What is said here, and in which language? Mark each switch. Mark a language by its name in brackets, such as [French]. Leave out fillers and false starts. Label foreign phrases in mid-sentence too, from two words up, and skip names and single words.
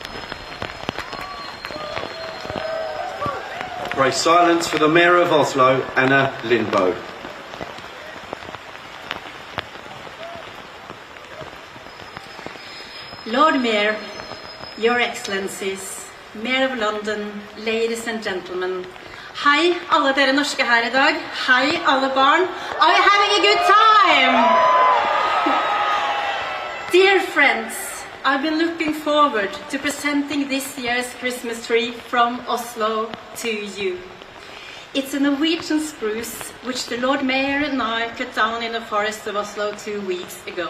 [English] Pray silence for the Mayor of Oslo, Anna Lindeboe. Lord Mayor, Your Excellencies, Mayor of London, ladies and gentlemen. [Norwegian] Hei alle dere norske her I dag. Hei alle barn. [English] Are you having a good time? Dear friends, I've been looking forward to presenting this year's Christmas tree from Oslo to you. It's a Norwegian spruce which the Lord Mayor and I cut down in the forest of Oslo 2 weeks ago.